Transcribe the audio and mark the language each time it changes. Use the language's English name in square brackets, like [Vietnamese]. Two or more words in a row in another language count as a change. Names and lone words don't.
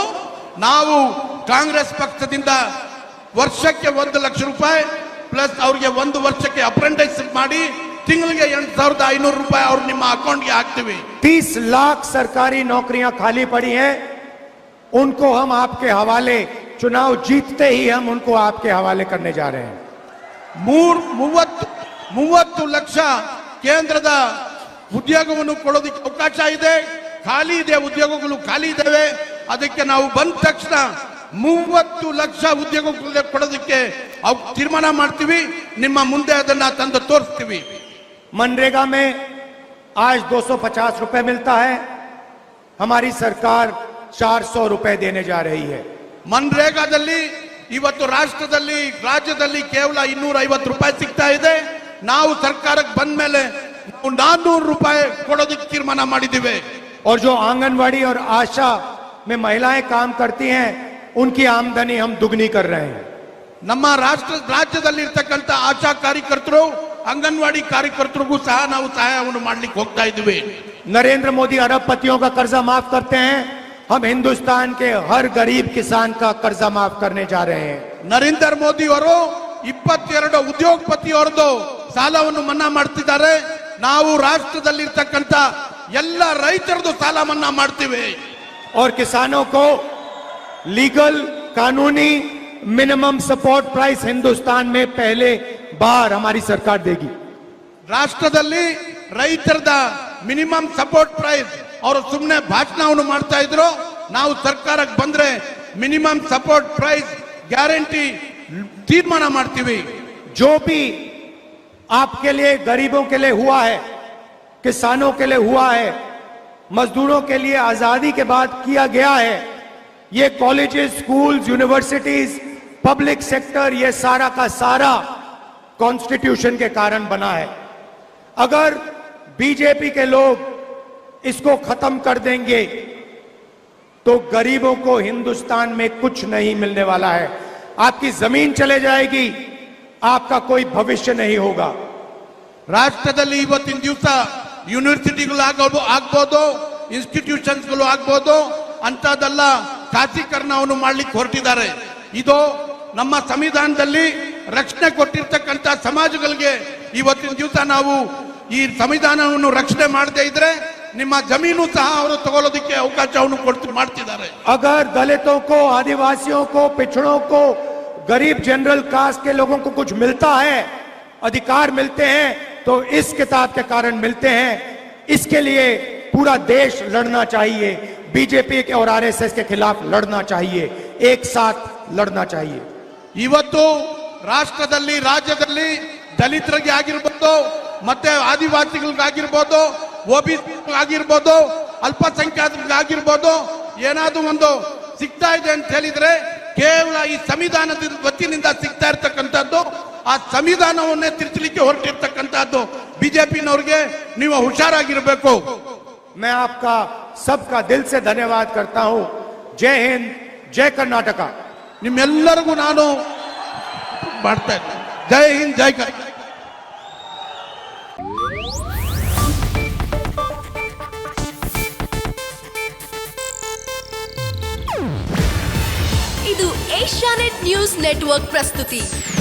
[Kannada] ನಾವು ಕಾಂಗ್ರೆಸ್ ಪಕ್ಷದಿಂದ ವರ್ಷಕ್ಕೆ 1 ಲಕ್ಷ ರೂಪಾಯಿ ಪ್ಲಸ್ ಅವ್ರಿಗೆ 1 ವರ್ಷಕ್ಕೆ ಅಪ್ರೆಂಟಿಸ್ ಮಾಡಿ ತಿಂಗಳಿಗೆ 8,500 ರೂಪಾಯಿ ಅವ್ರು ನಿಮ್ಮ ಅಕೌಂಟ್ಗೆ ಹಾಕ್ತೀವಿ. [Hindi] 30 लाख सरकारी नौकरियां खाली पड़ी हैं, उनको हम आपके हवाले, चुनाव जीतते ही हम उनको आपके हवाले करने जा रहे हैं. [Kannada] 30 ಲಕ್ಷ ಕೇಂದ್ರದ ಉದ್ಯೋಗವನ್ನು ಕೊಡೋದಕ್ಕೆ ಅವಕಾಶ ಇದೆ. ಖಾಲಿ ಇದೆ, ಉದ್ಯೋಗಗಳು ಖಾಲಿ ಇದ್ದಾವೆ. ಅದಕ್ಕೆ ನಾವು ಬಂದ ತಕ್ಷಣ 30 ಲಕ್ಷ ಉದ್ಯೋಗಗಳು ಕೊಡೋದಕ್ಕೆ ತೀರ್ಮಾನ ಮಾಡ್ತೀವಿ. ನಿಮ್ಮ ಮುಂದೆ ಅದನ್ನ ತಂದು ತೋರಿಸ್ತೀವಿ. [Hindi] मनरेगा में आज 250 रुपए मिलता है, हमारी सरकार 400 रुपए देने जा रही है. [Kannada] ಮನ್ರೇಗಾದಲ್ಲಿ ಇವತ್ತು ರಾಷ್ಟ್ರದಲ್ಲಿ ರಾಜ್ಯದಲ್ಲಿ ಕೇವಲ 250 ರೂಪಾಯಿ ಸಿಗ್ತಾ ಇದೆ. ನಾವು ಸರ್ಕಾರಕ್ಕೆ ಬಂದ ಮೇಲೆ 400 ರೂಪಾಯಿ ಕೊಡೋದಕ್ಕೆ ತೀರ್ಮಾನ ಮಾಡಿದ್ದೀವಿ. [Hindi] और जो आंगनवाड़ी और आशा में महिलाएं काम करती हैं, उनकी आमदनी हम दुगनी कर रहे हैं. [Kannada] ನಮ್ಮ ರಾಜ್ಯದಲ್ಲಿ ಇರ್ತಕ್ಕಂಥ ಆಶಾ ಕಾರ್ಯಕರ್ತರು ಅಂಗನವಾಡಿ ಕಾರ್ಯಕರ್ತರಿಗೂ ಸಹ ನಾವು ಸಹಾಯವನ್ನು ಮಾಡ್ಲಿಕ್ಕೆ ಹೋಗ್ತಾ ಇದ್ದೀವಿ. [Hindi] नरेंद्र मोदी अरबपतियों का कर्जा माफ करते हैं, हम हिंदुस्तान के हर गरीब किसान का कर्जा माफ करने जा रहे हैं. [Kannada] ನರೇಂದ್ರ ಮೋದಿ ಅವರು 22 ಉದ್ಯೋಗಪತಿಯವರದು ಸಾಲವನ್ನು ಮನ್ನಾ ಮಾಡ್ತಿದ್ದಾರೆ. ನಾವು ರಾಷ್ಟ್ರದಲ್ಲಿ ಇರ್ತಕ್ಕಂಥ ಎಲ್ಲ ರೈತರದು ಸಾಲ ಮನ್ನಾ ಮಾಡ್ತೀವಿ. [Hindi] और किसानों को लीगल कानूनी [English] minimum support price [Hindi] हिंदुस्तान में पहले बार हमारी सरकार देगी. [Kannada] ರಾಷ್ಟ್ರದಲ್ಲಿ ರೈತರದ [English] minimum support price [Kannada] ಅವರು ಸುಮ್ಮನೆ ಭಾಷಣವನ್ನು ಮಾಡ್ತಾ ಇದ್ರು. ನಾವು ಸರ್ಕಾರಕ್ಕೆ ಬಂದ್ರೆ [English] minimum support price [Kannada] ಗ್ಯಾರಂಟಿ ತೀರ್ಮಾನ ಮಾಡ್ತೀವಿ. [Hindi] जो भी आपके लिए, गरीबों के लिए हुआ है, किसानों के लिए हुआ है, मजदूरों के लिए आजादी के बाद किया गया है, ये [English] colleges, schools, universities, public sector, [Hindi] ये सारा का सारा कॉन्स्टिट्यूशन के कारण बना है. अगर बीजेपी के लोग इसको खत्म कर देंगे तो गरीबों को हिंदुस्तान में कुछ नहीं मिलने वाला है. आपकी जमीन चले जाएगी, आपका कोई भविष्य नहीं होगा. [Kannada] ರಾಷ್ಟ್ರದಲ್ಲಿ ಇವತ್ತಿನ ದಿವಸ ಯೂನಿವರ್ಸಿಟಿಗಳು ಆಗ್ಬೋದು, ಇನ್ಸ್ಟಿಟ್ಯೂಷನ್ಸ್ಗಳು ಆಗ್ಬೋದು, ಅಂತದೆಲ್ಲ ಖಾಸೀಕರಣವನ್ನು ಮಾಡ್ಲಿಕ್ಕೆ ಹೊರಟಿದ್ದಾರೆ. ಇದು ನಮ್ಮ ಸಂವಿಧಾನದಲ್ಲಿ ರಕ್ಷಣೆ ಕೊಟ್ಟಿರ್ತಕ್ಕಂಥ ಸಮಾಜಗಳಿಗೆ ಇವತ್ತಿನ ದಿವಸ ನಾವು ಈ ಸಂವಿಧಾನವನ್ನು ರಕ್ಷಣೆ ಮಾಡದೇ ಇದ್ರೆ ನಿಮ್ಮ ಜಮೀನು ಸಹ ಅವರು ತಗೊಳ್ಳೋದಕ್ಕೆ ಅವಕಾಶವನ್ನು ಮಾಡ್ತಿದ್ದಾರೆ. [Hindi] अगर दलितों को, आदिवासियों को, पिछड़ों को, गरीब [English] general caste [Hindi] के लोगों को कुछ मिलता है, अधिकार मिलते हैं, तो इस किताब के कारण मिलते हैं. इसके लिए पूरा देश लड़ना चाहिए. बीजेपी के और आरएसएस के खिलाफ लड़ना चाहिए, एक साथ लड़ना चाहिए. [Kannada] ಇವತ್ತು ರಾಷ್ಟ್ರದಲ್ಲಿ ರಾಜ್ಯದಲ್ಲಿ ದಲಿತರಿಗೆ ಆಗಿರ್ಬೋದು, ಮತ್ತೆ ಆದಿವಾಸಿಗಳಿಗಾಗಿರ್ಬೋದು, OBC ಆಗಿರ್ಬೋದು, ಅಲ್ಪಸಂಖ್ಯಾತರಿಗಾಗಿರ್ಬೋದು, ಏನಾದ್ರೂ ಒಂದು ಸಿಗ್ತಾ ಇದೆ ಅಂತ ಹೇಳಿದ್ರೆ ಕೇವಲ ಈ ಸಂವಿಧಾನದ ವತಿನಿಂದ ಸಿಗ್ತಾ ಇರ್ತಕ್ಕಂಥದ್ದು. ಆ ಸಂವಿಧಾನವನ್ನೇ ತಿರುಚಲಿಕ್ಕೆ ಹೊರಟಿರ್ತಕ್ಕಂಥದ್ದು ಬಿಜೆಪಿನವ್ರಿಗೆ. ನೀವು ಹುಷಾರಾಗಿರ್ಬೇಕು. [Hindi] मैं आपका सबका दिल से धन्यवाद करता हूं. जय हिंद, जय कर्नाटका. [Kannada] ನಿಮ್ಮೆಲ್ಲರಿಗೂ ನಾನು ಮಾಡ್ತಾ ಇದ್ದೇನೆ. ಜೈ ಹಿಂದ್, ಜೈ ಕರ್ನಾಟಕ. ಇದು ಏಷ್ಯಾನೆಟ್ ನ್ಯೂಸ್ ನೆಟ್ವರ್ಕ್ ಪ್ರಸ್ತುತಿ.